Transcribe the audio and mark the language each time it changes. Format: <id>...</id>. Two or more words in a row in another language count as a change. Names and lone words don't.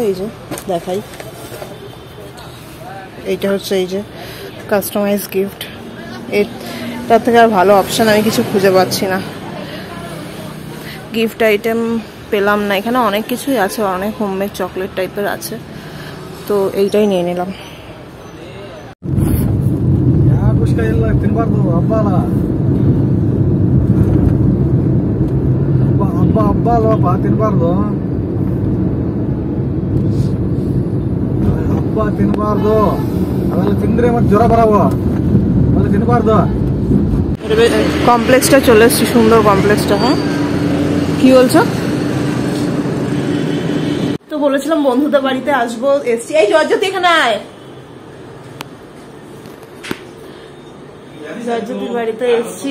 <bn>এই যে দেখাই, এইটা হচ্ছে এই যে</bn> <en>customize gift.</en> <bn>তার থেকে আর ভালো অপশান আমি কিছু খুঁজে পাচ্ছি না।</bn> <en>gift item</en> <bn>পেলাম না, এখানে অনেক কিছুই আছে, অনেক</bn> <en>homemade chocolate</en> <bn>টাইপের আছে, তো এইটাই নিয়ে নিলাম।</bn> <kn>ತಿನ್ಬಾರ್ದು, ಅವೆಲ್ಲ ತಿಂದ್ರೆ ಮತ್ತೆ ಜ್ವರ ಬರವ, ಅವೆಲ್ಲ ತಿನ್ಬಾರ್ದು।</kn> <bn>কমপ্লেক্সটা চলে এসছি, সুন্দর কমপ্লেক্সটা। হ্যাঁ কি বলছো? তো বলেছিলাম বন্ধুদের বাড়িতে আসবো, এসছি। এই জয়জ্যোতি এখানে আয়, জয়জ্যোতির বাড়িতে এসছি।</bn>